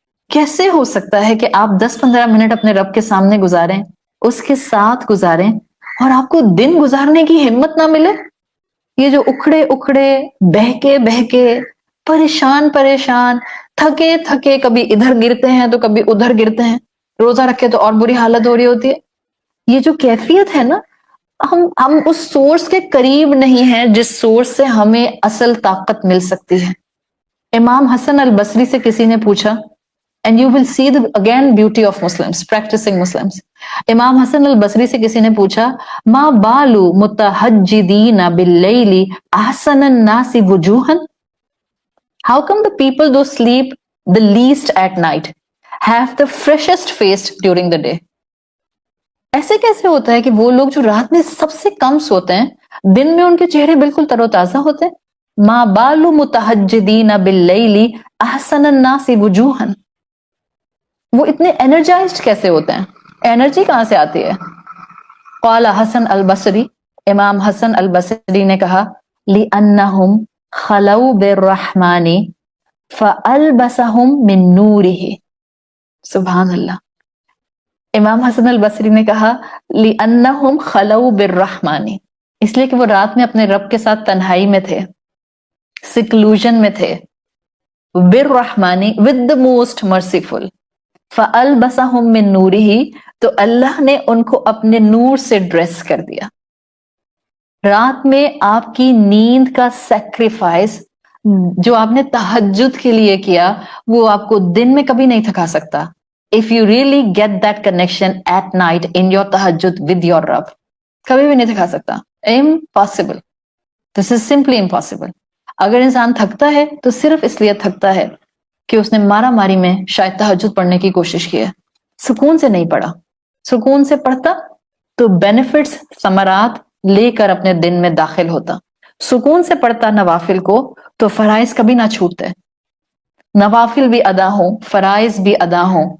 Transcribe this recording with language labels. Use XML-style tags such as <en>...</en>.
<ur>کیسے ہو سکتا ہے کہ آپ 10-15 منٹ اپنے رب کے سامنے گزاریں, اس کے ساتھ گزاریں, اور آپ کو دن گزارنے کی ہمت نہ ملے؟ یہ جو اکھڑے اکھڑے, بہکے پریشان تھکے تھکے, کبھی ادھر گرتے ہیں تو کبھی ادھر گرتے ہیں, روزہ رکھے تو اور بری حالت ہو رہی ہوتی ہے. یہ جو کیفیت ہے نا, ہم اس سورس کے قریب نہیں ہیں جس سورس سے ہمیں اصل طاقت مل سکتی ہے. امام حسن البصری سے کسی نے پوچھا,</ur> <en>and you will see the again beauty of Muslims, practicing Muslims.</en> <ur>امام حسن البصری سے کسی نے پوچھا,</ur> <ar>ما بالو متہجدین باللیل احسن الناس وجوہا.</ar> <en>How come the people who sleep the least at night have the freshest face during the day?</en> <ur>ایسے کیسے ہوتا ہے کہ وہ لوگ جو رات میں سب سے کم سوتے ہیں, دن میں ان کے چہرے بالکل تر و تازہ ہوتے ہیں؟</ur> <ar>ما بالو متہجدین باللیل احسن الناس وجوہا.</ar> <ur>وہ اتنے انرجائزڈ کیسے ہوتے ہیں؟ انرجی کہاں سے آتی ہے؟ قال حسن البصری, امام حسن البصری نے کہا,</ur> <ar>لِأَنَّهُمْ خَلَوْا بِالرَّحْمَانِ فَأَلْبَسَهُمْ مِن نُورِهِ.</ar> <ur>سبحان اللہ. امام حسن البصری نے کہا,</ur> <ar>لِأَنَّهُمْ خَلَوْا بِالرَّحْمَانِ,</ar> <ur>اس لیے کہ وہ رات میں اپنے رب کے ساتھ تنہائی میں تھے, سیکلوژن میں تھے.</ur> <ar>بِالرَّحْمَانِ,</ar> <en>with the most merciful.</en> <ar>فَأَلْبَسَهُمْ مِن نُورِهِ,</ar> <ur>تو اللہ نے ان کو اپنے نور سے ڈریس کر دیا. رات میں آپ کی نیند کا سیکریفائس جو آپ نے تہجد کے لیے کیا, وہ آپ کو دن میں کبھی نہیں تھکا سکتا.</ur> <en>If you really get that connection at night in your tahajjud with your Rabb,</en> <ur>کبھی بھی نہیں تھکا سکتا.</ur> <en>Impossible. This is simply impossible.</en> <ur>اگر انسان تھکتا ہے تو صرف اس لیے تھکتا ہے کہ اس نے مارا ماری میں شاید تہجد پڑھنے کی کوشش کی ہے, سکون سے نہیں پڑھا. سکون سے پڑھتا تو بینیفٹس, ثمرات لے کر اپنے دن میں داخل ہوتا. سکون سے پڑھتا نوافل کو تو فرائض کبھی نہ چھوٹتے, نوافل بھی ادا ہوں, فرائض بھی ادا ہوں.</ur>